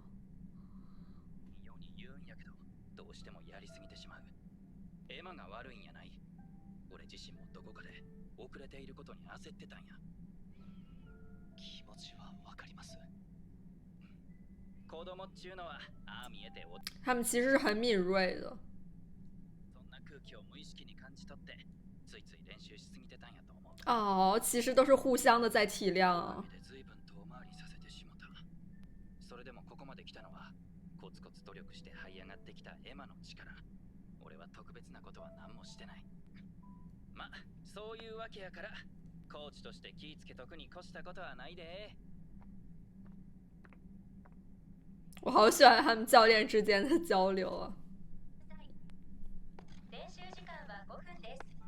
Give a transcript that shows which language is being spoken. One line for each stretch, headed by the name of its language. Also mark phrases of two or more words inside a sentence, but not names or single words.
Japanese: ように言うんやけど、どうしてもやりすぎてしまう。エマが悪いんやない。俺自身もどこかで遅れていることに焦ってたんや。気持ちはわかります。子供っちゅうのはああ見えて
Chinese: 他们其实是很敏锐的。
Japanese: そんな空気を無意識に感じ取ってついつい練習しすぎてたんやと思う。
Chinese: 哦，其实都是互相的在体谅。
Japanese: 随分遠回りさせてしまった。それでもここまで来たのはコツコツ努力して這い上がってきたエマの力。俺は特別なことは何もしてない。ま、そういうわけやからコーチとして気ぃつけとくに越したことはないで。
Chinese: 我好喜欢他们教练之间的交流啊。
Japanese: 練習時間は5分です。